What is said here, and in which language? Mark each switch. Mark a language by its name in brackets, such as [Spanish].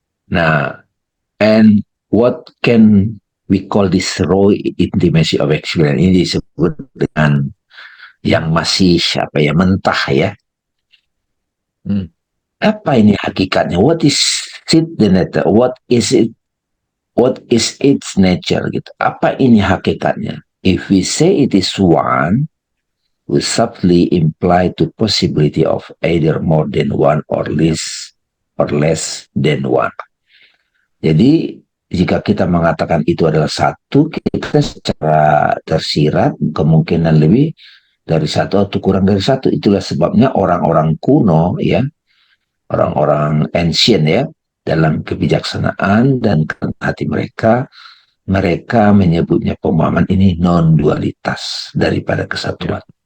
[English] Nah, and what can we call this raw intimacy of experience? [Indonesian] Ini disebut dengan yang masih mentah ya. Apa ini hakikatnya? [English] What is it the nature? What is it? What is its nature? Gitu. [Indonesian] Apa ini hakikatnya? [English] If we say it is one, we subtly imply the possibility of either more than one or less than one. [Indonesian] Jadi jika kita mengatakan itu adalah satu, kita secara tersirat kemungkinan lebih dari satu atau kurang dari satu. Itulah sebabnya orang-orang kuno ya, orang-orang ancient ya, dalam kebijaksanaan dan hati mereka menyebutnya pemahaman ini non-dualitas daripada kesatuan.